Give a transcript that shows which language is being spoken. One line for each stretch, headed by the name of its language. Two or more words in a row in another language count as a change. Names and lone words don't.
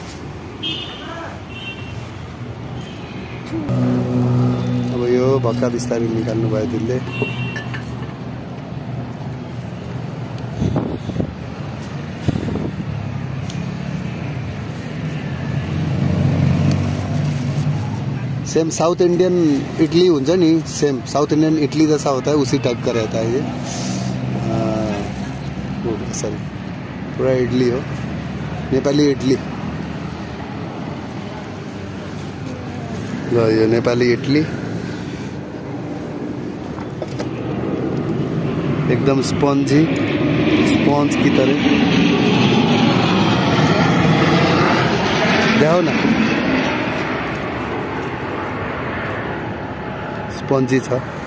Nepali: अब यो भक्का बिस्तारै निकाल्नु भयो दिदीले।
Hindi: सेम साउथ इंडियन इडली
Nepali: हुन्छ नि
Hindi: सेम साउथ इंडियन इडली जैसा होता है उसी टाइप का रहता है ये।
Nepali: सॉरी पूरा इडली हो नेपाली इडली यो नेपाली इडली एकदम
Hindi: स्पंज की तरह देखो ना
Nepali: स्पंजी छ है।